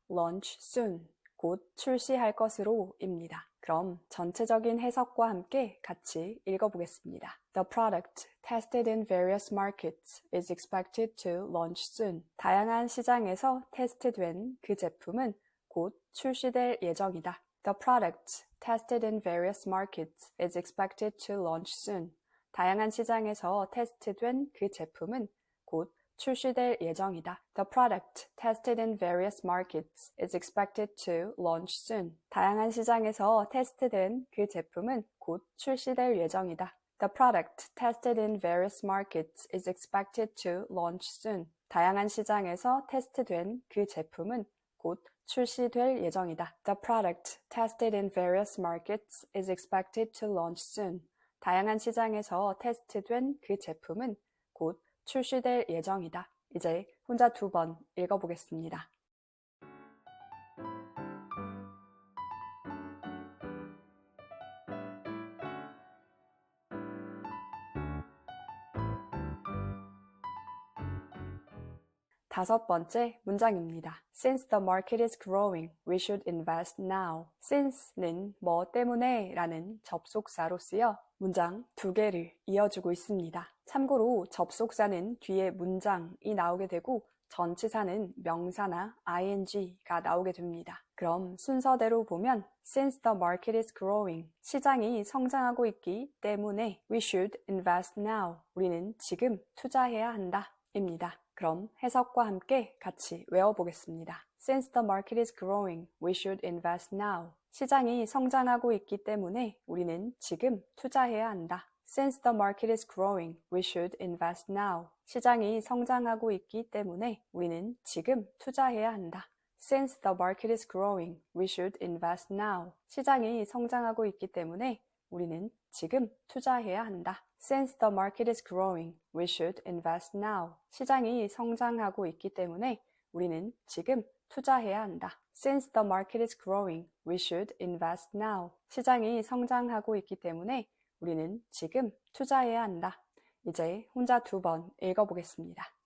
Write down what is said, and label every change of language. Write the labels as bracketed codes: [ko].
[en] launch soon, [ko] 곧 출시할 것으로 입니다. 그럼 전체적인 해석과 함께 같이 읽어보겠습니다. [en] The product tested in various markets is expected to launch soon. [ko] 다양한 시장에서 테스트된 그 제품은 곧 출시될 예정이다. [en] The product tested in various markets is expected to launch soon. [ko] 다양한 시장에서 테스트된 그 제품은 곧 출시될 예정이다. [en] The product tested in various markets is expected to launch soon. [ko] 다양한 시장에서 테스트된 그 제품은 곧 출시될 예정이다. [en] The product tested in various markets is expected to launch soon. [ko] 다양한 시장에서 테스트된 그 제품은 곧 출시될 예정이다. [en] The product tested in various markets is expected to launch soon. [ko] 다양한 시장에서 테스트된 그 제품은 곧 출시될 예정이다. 이제 혼자 2번 읽어보겠습니다. 다섯 번째 문장입니다. [en] Since the market is growing, we should invest now. [ko] Since는 뭐 때문에 라는 접속사로 쓰여 문장 2개를 이어주고 있습니다. 참고로 접속사는 뒤에 문장이 나오게 되고 전치사는 명사나 ing가 나오게 됩니다. 그럼 순서대로 보면 [en] Since the market is growing, [ko] 시장이 성장하고 있기 때문에 [en] we should invest now, [ko] 우리는 지금 투자해야 한다 입니다. 그럼 해석과 함께 같이 외워보겠습니다. [en] Since the market is growing, we should invest now. [ko] 시장이 성장하고 있기 때문에 우리는 지금 투자해야 한다. [en] Since the market is growing, we should invest now. [ko] 시장이 성장하고 있기 때문에 우리는 지금 투자해야 한다. [en] Since the market is growing, we should invest now. [ko] 시장이 성장하고 있기 때문에 우리는 지금 투자해야 한다. [en] Since the market is growing, we should invest now. [ko] 시장이 성장하고 있기 때문에 우리는 지금 투자해야 한다. [en] Since the market is growing, we should invest now. [ko] 시장이 성장하고 있기 때문에 우리는 지금 투자해야 한다. 이제 혼자 2번 읽어보겠습니다.